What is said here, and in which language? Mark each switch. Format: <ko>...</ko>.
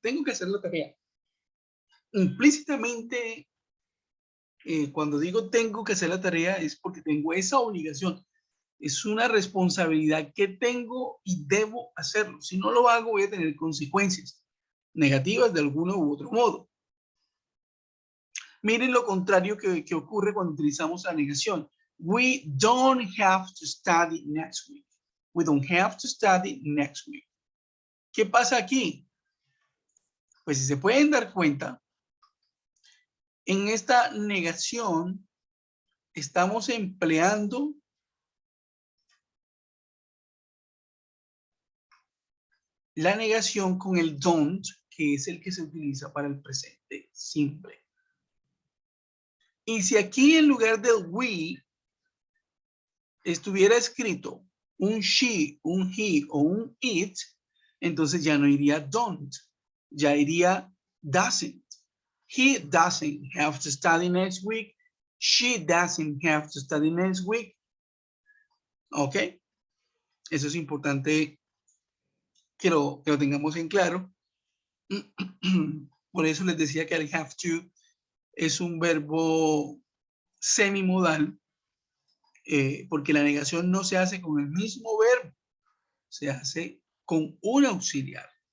<es>Tengo que hacer la tarea. Implícitamente, cuando digo tengo que hacer la tarea es porque tengo esa obligación. Es una responsabilidad que tengo y debo hacerlo. Si no lo hago, voy a tener consecuencias negativas de alguno u otro modo. Miren lo contrario que ocurre cuando utilizamos la negación.</es> <en>We don't have to study next week. We don't have to study next week.</en> <es>¿Qué pasa aquí? Pues si se pueden dar cuenta, en esta negación estamos empleando la negación con el don't, que es el que se utiliza para el presente simple. Y si aquí en lugar del we estuviera escrito un she, un he o un it, entonces ya no iría don't, ya iría doesn't.</es> <en>He doesn't have to study next week. She doesn't have to study next week.</en> <es>¿Ok? Eso es importante que lo tengamos en claro. Por eso les decía que el have to es un verbo semimodal, porque la negación no se hace con el mismo verbo, se hace con un auxiliar.</es>